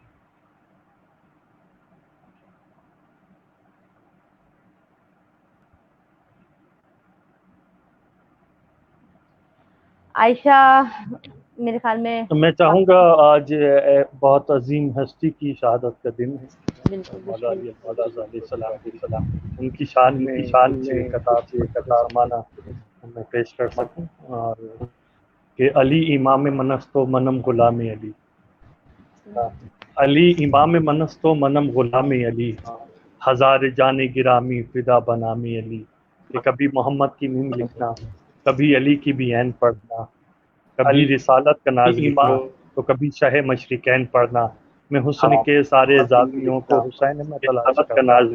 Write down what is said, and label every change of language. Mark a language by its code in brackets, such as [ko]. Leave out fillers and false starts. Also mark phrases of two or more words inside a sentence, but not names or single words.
[ur] عائشہ میرے خیال میں چاہوں گا آج بہت عظیم ہستی کی شہادت کا دن ہے. مولا علی المعتضی علیہ السلام، ان کی شان میں کچھ قطعات سمانہ میں پیش کر سکوں. اور کہ [fa] علی امام منست و منم غلام علی، علی امام منست و منم غلام علی، ہزار جان گرامی فدا بنام علی. [ur] کہ کبھی محمد کی میم لکھنا، کبھی علی کی بھی عین پڑھنا، کبھی رسالت کا ناز لکھنا تو کبھی شہ مشرقین پڑھنا. میں حسن کے سارے زاویوں کو حسین میں تلاش کرتا ہوں.